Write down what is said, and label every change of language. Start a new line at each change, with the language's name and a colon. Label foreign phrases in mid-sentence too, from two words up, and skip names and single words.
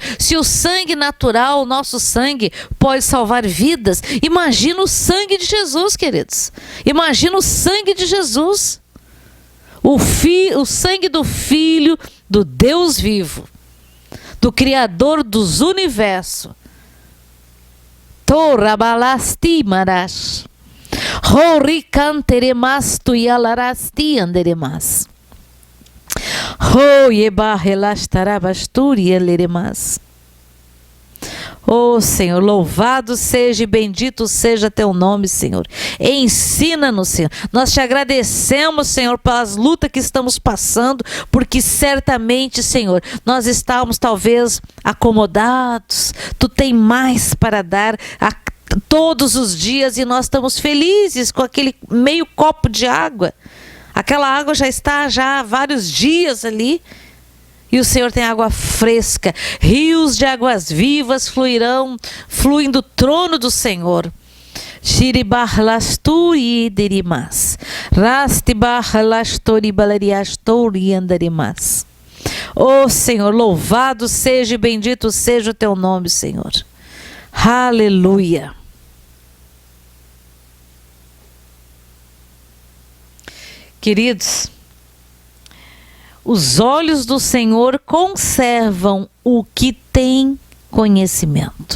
Portuguese: Se o sangue natural, o nosso sangue, pode salvar vidas, imagina o sangue de Jesus, queridos. Imagina o sangue de Jesus. O sangue do Filho do Deus vivo, do Criador dos universos. Torabalasti marash. Horikanteremas tuyalarasti anderemas. Oh Senhor, louvado seja e bendito seja teu nome, Senhor. Ensina-nos, Senhor. Nós te agradecemos, Senhor, pelas lutas que estamos passando, porque certamente, Senhor, nós estamos talvez acomodados. Tu tem mais para dar todos os dias e nós estamos felizes com aquele meio copo de água. Aquela água já está há vários dias ali. E o Senhor tem água fresca. Rios de águas vivas fluem do trono do Senhor. Shiribahlasturi derimas. Rastibahlasturi balariasturi andarimas. Oh Senhor, louvado seja e bendito seja o teu nome, Senhor. Aleluia. Queridos, os olhos do Senhor conservam o que tem conhecimento.